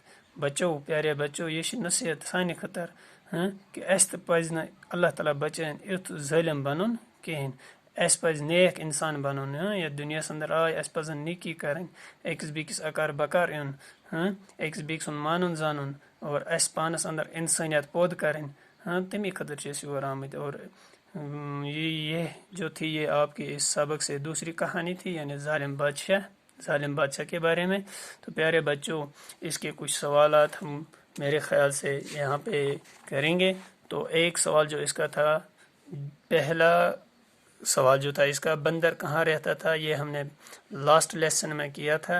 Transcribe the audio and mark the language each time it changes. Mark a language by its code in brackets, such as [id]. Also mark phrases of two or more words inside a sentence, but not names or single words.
[ks] بچو پیارے بچو یہِ چھِ نصیحت سانہِ خٲطرٕ کہِ اسہِ تہِ پزِ نہٕ اللہ تعالیٰ بچٲیِن یُتھ ظٲلم بنُن کہیٖنۍ اسہِ پزِ نیک انسان بنُن یتھ دُنیاہس اندر آے اسہِ پزن نیکی کرٕنۍ أکِس بیٚکِس اکار بکار یُن أکِس بیٚکہِ سُنٛد مانُن زانُن اور اسہِ پانس اندر انسٲنیت پٲدٕ کرٕنۍ تمی خٲطرٕ چھِ أسۍ یور آمٕتۍ [ur] اور یہ جو تھی یہ آپ کے اس سبق سے دوسری کہانی تھی یعنی ظالم بادشاہ کے بارے میں. تو پیارے بچوں اس کے کچھ سوالات ہم میرے خیال سے یہاں پہ کریں گے. تو ایک سوال جو اس کا تھا پہلا سوال جو تھا اس کا بندر کہاں رہتا تھا یہ ہم نے [en] last lesson [ur] میں کیا تھا.